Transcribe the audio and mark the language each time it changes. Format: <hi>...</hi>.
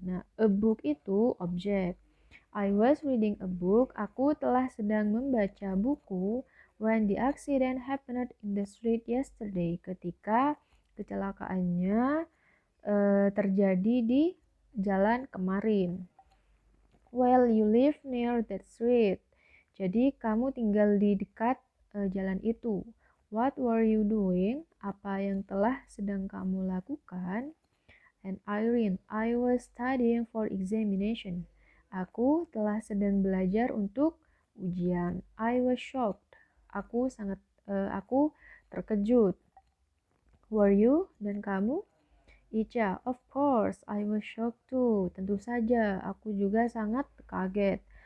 <id>Nah,</id> <en>a book</en> <id>itu objek.</id> <en>I was reading a book,</en> <id>aku telah sedang membaca buku</id> <en>when the accident happened in the street yesterday,</en> <id>ketika kecelakaannya terjadi di jalan kemarin.</id> <en>Well, you live near that street.</en> <id>Jadi kamu tinggal di dekat jalan itu.</id> <en>What were you doing?</en> <id>Apa yang telah sedang kamu lakukan?</id> <en>And Irene, I was studying for examination.</en> <id>Aku telah sedang belajar untuk ujian.</id> <en>I was shocked.</en> <id>Aku terkejut.</id> <en>Were you?</en> <id>Dan kamu?</id> <en>Ica, of course, I was shocked too.</en> <id>Tentu saja, aku juga sangat kaget.</id>